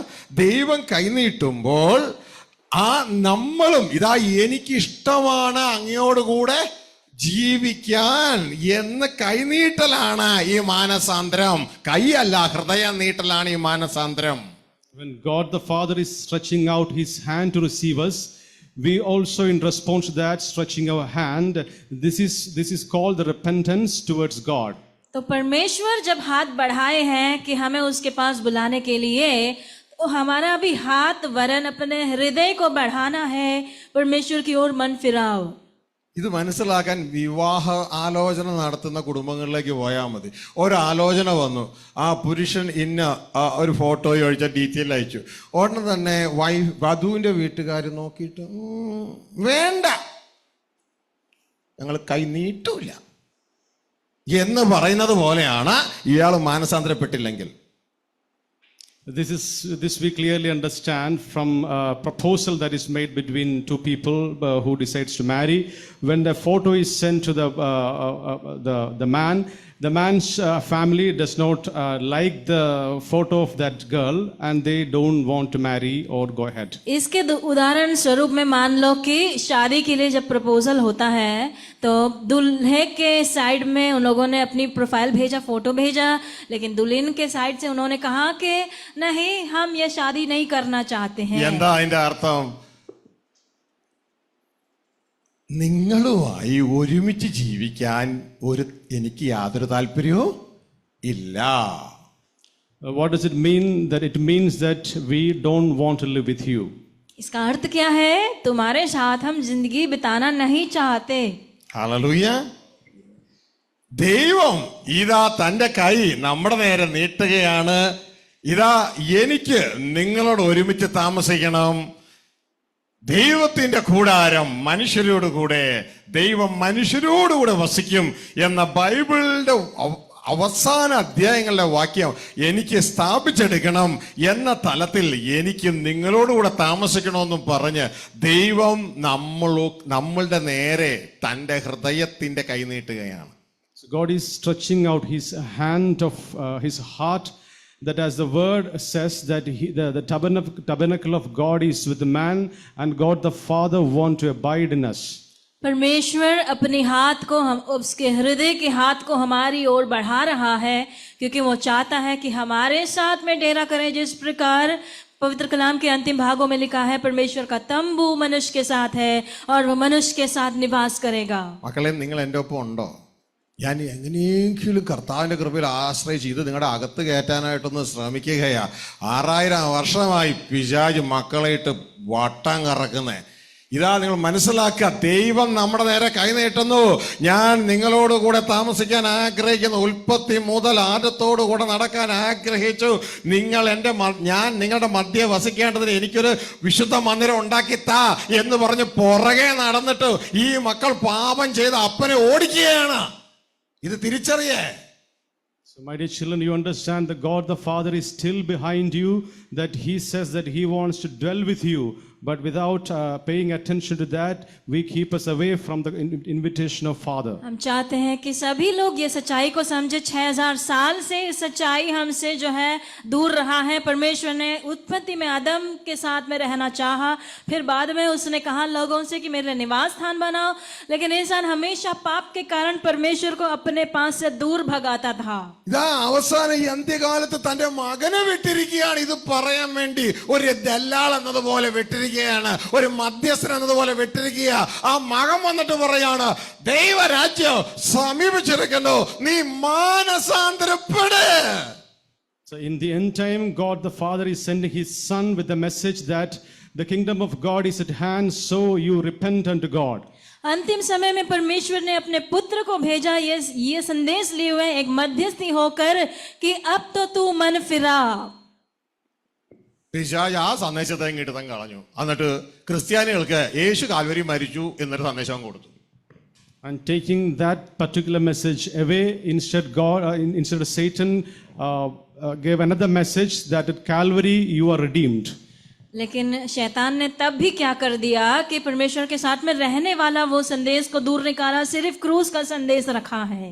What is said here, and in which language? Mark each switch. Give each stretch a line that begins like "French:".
Malayalam: ദൈവം കൈനീട്ടുമ്പോൾ ആ നമ്മളും ഇതാ എനിക്കിഷ്ടമാണ് അങ്ങയോടുകൂടെ ജീവിക്കാൻ എന്ന് കൈനീട്ടലാണ് ഈ മാനസാന്തരം. കൈയല്ല, ഹൃദയം നീട്ടലാണ് ഈ മാനസാന്തരം.
English: When God the Father is stretching out his hand to receive us, we also in response to that stretching our hand, this is called the repentance towards God.
Hindi: तो परमेश्वर जब हाथ बढ़ाए हैं कि हमें उसके पास बुलाने के लिए, तो हमारा भी हाथ वरन अपने हृदय को बढ़ाना है, परमेश्वर की ओर मन फिराओ.
Malayalam: ഇത് മനസ്സിലാക്കാൻ വിവാഹ ആലോചന നടത്തുന്ന കുടുംബങ്ങളിലേക്ക് പോയാൽ മതി. ഒരാലോചന വന്നു, ആ പുരുഷൻ ഇന്ന ഒരു ഫോട്ടോ ഒഴിച്ച ഡീറ്റെയിൽ അയച്ചു. ഉടനെ തന്നെ വധുവിന്റെ വീട്ടുകാർ നോക്കിയിട്ട് വേണ്ട, ഞങ്ങൾ കൈ നീട്ടൂല എന്ന് പറയുന്നത് പോലെയാണ് ഇയാൾ മാനസാന്തരപ്പെട്ടില്ലെങ്കിൽ.
English: This we clearly understand from a proposal that is made between two people who decides to marry. When the photo is sent to the man, the man's family does not like the photo of that girl and they don't want to marry or go ahead.
Hindi: इसके उदाहरण स्वरूप में मान लो कि शादी के लिए जब प्रपोजल होता है तो दूल्हे के साइड में उन लोगों ने अपनी प्रोफाइल भेजा, फोटो भेजा, लेकिन दुल्हन के साइड से उन्होंने कहा कि नहीं, हम ये शादी नहीं करना चाहते हैं.
Malayalam: എന്താ അതിന്റെ അർത്ഥം? നിങ്ങളുമായി ഒരുമിച്ച് ജീവിക്കാൻ എനിക്ക് യാതൊരു താല്പര്യവും ഇല്ല.
English: What does it mean? That it means that we don't want to live with you.
Hindi: इसका अर्थ क्या है? तुम्हारे साथ हम जिंदगी बिताना नहीं चाहते.
Malayalam: ഹല്ലേലൂയ. ദൈവം ഇതാ തന്റെ കൈ നമ്മുടെ നേരെ നീട്ടുകയാണ്. ഇതാ എനിക്ക് നിങ്ങളോട് ഒരുമിച്ച് താമസിക്കണം. ദൈവത്തിന്റെ കൂടാരം മനുഷ്യരോടുകൂടെ, ദൈവം മനുഷ്യരോടുകൂടെ വസിക്കും എന്ന ബൈബിളിന്റെ അവസാന അധ്യായങ്ങളുടെ വാക്യം എനിക്ക് സ്ഥാപിച്ചെടുക്കണം എന്ന തലത്തിൽ എനിക്ക് നിങ്ങളോടുകൂടെ താമസിക്കണമെന്നും പറഞ്ഞ് ദൈവം നമ്മളുടെ നേരെ തൻ്റെ ഹൃദയത്തിന്റെ കൈ നീട്ടുകയാണ്.
English: So God is stretching out his hand of his heart, that as the word says that the tabernacle of God is with the man and God the Father want to abide in us.
Hindi: परमेश्वर अपने हाथ को हम उसके हृदय के हाथ को हमारी ओर बढ़ा रहा है, क्योंकि वो चाहता है कि हमारे साथ में डेरा करें. जिस प्रकार पवित्र कलाम के अंतिम भागों में लिखा है, परमेश्वर का तंबू मनुष्य के साथ है और वो मनुष्य के साथ निवास करेगा.
Malayalam: മക്കളെ, നിങ്ങൾ എൻ്റെ ഒപ്പം ഉണ്ടോ? ഞാൻ എങ്ങനെയെങ്കിലും കർത്താവിൻ്റെ കൃപയിൽ ആശ്രയിച്ച് ഇത് നിങ്ങളുടെ അകത്ത് കയറ്റാനായിട്ടൊന്ന് ശ്രമിക്കുകയാ. 6000 വർഷമായി പിശാച് മക്കളെ ഇട്ട് വട്ടം കറക്കുന്നേ. ഇതാ നിങ്ങൾ മനസ്സിലാക്കുക, ദൈവം നമ്മുടെ നേരെ കൈനീട്ടുന്നു. ഞാൻ നിങ്ങളോട് കൂടെ താമസിക്കാൻ ആഗ്രഹിക്കുന്നു. ഉൽപ്പത്തി മുതൽ ആദ്യത്തോടു കൂടെ നടക്കാൻ ആഗ്രഹിച്ചു. ഞാൻ നിങ്ങളുടെ മധ്യ വസിക്കേണ്ടതിന് എനിക്കൊരു വിശുദ്ധ മന്ദിരം ഉണ്ടാക്കിത്താ എന്ന് പറഞ്ഞ് പുറകെ നടന്നിട്ട് ഈ മക്കൾ പാപം ചെയ്ത് അപ്പനെ ഓടിക്കുകയാണ്. ഇത് തിരിച്ചറിയേ.
English: So, my dear children, you understand that God the Father is still behind you, that He says that He wants to dwell with you. But without paying attention to that, we keep us away from the invitation of Father.
Hindi: हम चाहते हैं कि सभी लोग ये सच्चाई को समझे. 6000 साल से सच्चाई हमसे जो है दूर रहा है. परमेश्वर ने उत्पत्ति में आदम के साथ में रहना चाहा, फिर बाद में उसने कहा लोगों से कि मेरे निवास स्थान बनाओ. लेकिन इंसान हमेशा पाप के कारण परमेश्वर को अपने पास से दूर भगाता था.
Malayalam: ഇതാ അവസാനം ഈ അന്ത്യകാലത്ത് തന്റെ മകനെ വിട്ടിരിക്കുകയാണ്. ഇത് പറയാൻ വേണ്ടി ഒരു ദല്ലാൾ എന്നതുപോലെ വിട്ടിരിക്കുകയാണ്, ഒരു മധ്യസ്ഥൻ എന്നതുപോലെ വിട്ടിരിക്കുക. ആ മകൻ വന്നിട്ട് പറയാണ്, ദൈവരാജ്യം സമീപിച്ചിരിക്കുന്നു, നീ മാനസാന്തരപ്പെട്.
English: So in the end time, God the Father is sending His Son with the message that the kingdom of God is at hand, so you repent unto God.
Hindi: अंतिम समय में परमेश्वर ने अपने पुत्र को भेजा ये संदेश लिए हुए एक मध्यस्थी होकर कि अब तो तू मन फिरा.
Malayalam: പിശാച് ആ സന്ദേശത്തെ ഇങ്ങോട്ട് തന്നെ കളഞ്ഞു. എന്നിട്ട് ക്രിസ്ത്യാനികൾക്ക് യേശു കാൽവരി മരിച്ചു എന്നൊരു സന്ദേശം കൊടുത്തു.
English: And taking that particular message away, instead of Satan gave another message that at Calvary you are redeemed.
Hindi: लेकिन शैतान ने तब भी क्या कर दिया कि परमेश्वर के साथ में रहने वाला वो संदेश को दूर निकाला, सिर्फ क्रूस का संदेश रखा है.